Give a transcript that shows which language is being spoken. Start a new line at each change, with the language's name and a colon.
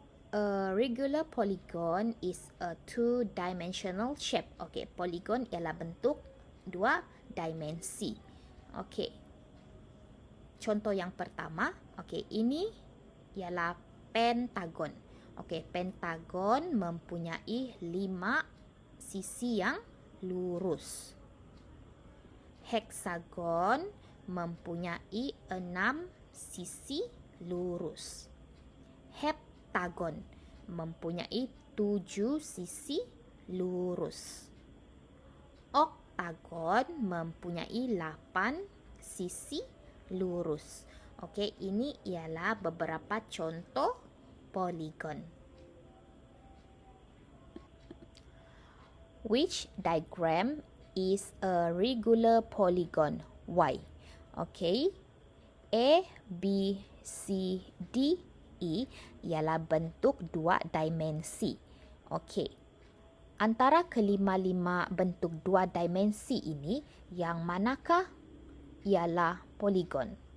English: A regular polygon is a two-dimensional shape.
Malay: Okey, poligon ialah bentuk 2 dimensi. Okey. Contoh yang pertama, okey, ini ialah pentagon. Okey, pentagon mempunyai 5 sisi yang lurus. Heksagon mempunyai 6 sisi lurus. Heptagon mempunyai 7 sisi lurus. Oktagon mempunyai 8 sisi lurus. Okey, ini ialah beberapa contoh poligon.
English: Which diagram is a regular polygon? Why?
Malay: Okey, A, B, C, D, E ialah bentuk 2 dimensi. Okey, antara kelima-lima bentuk 2 dimensi ini, yang manakah ialah poligon?